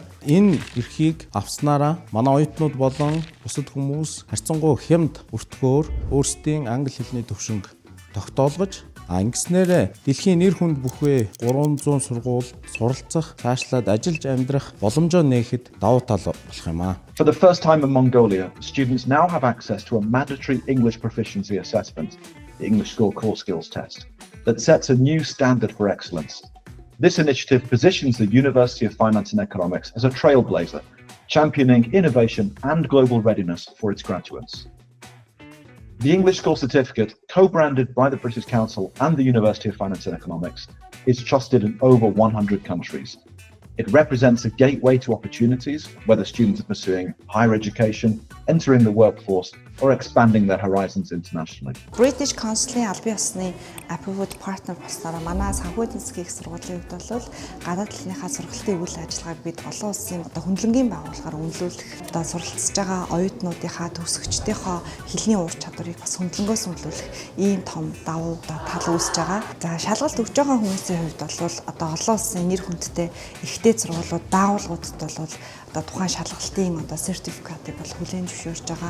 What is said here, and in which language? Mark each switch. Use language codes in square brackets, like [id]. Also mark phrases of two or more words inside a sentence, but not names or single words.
[mn] Энэ эрхийг авснараа манай оюутнууд болон бусад хүмүүс харьцангуй хямд өртгөөр өөрсдийн англи хэлний төвшинг тогтоолгож ингэснээр дэлхийн нэр хүнд бүхвээ 300 сургууль суралцах, цаашлаад ажиллаж амьдрах боломжоо нээхэд давуу тал болох юм аа. [en] For the first time in Mongolia, students now have access to a mandatory English proficiency assessment, the English School Core Skills Test, that sets a new standard for excellence. This initiative positions the University of Finance and Economics as a trailblazer, championing innovation and global readiness for its graduates. The English School Certificate, co-branded by the British Council and the University of Finance and Economics, is trusted in over 100 countries. It represents a gateway to opportunities, whether students are pursuing higher education, entering the workforce, or expanding their horizons internationally. [mn] British Council-ийн албан ёсны [en] approved partner [mn] болсноор манай санхүү эдийн засгийн их сургуулийн хувьд бол гадаад хэлнийхаа сургалтын үйл ажиллагааг бид олон улсын хөндлөнгийн байгууллагаар үнэлүүлэх, суралцж байгаа оюутнуудынхаа төгсөгчдийнхөө хэлний ур чадварыг бас хөндлөнгөөс үнэлүүлэх ийм том давуу тал үүсэж байгаа. За шалгалт өгж байгаа хүмүүсийн хувьд бол олон улсын нэр хүндтэй ихтэй сургуулиуд, байгууллагуудад бол тухайн шалгалтын сертификатыг бол хүлээн зөвшөөрж байгаа.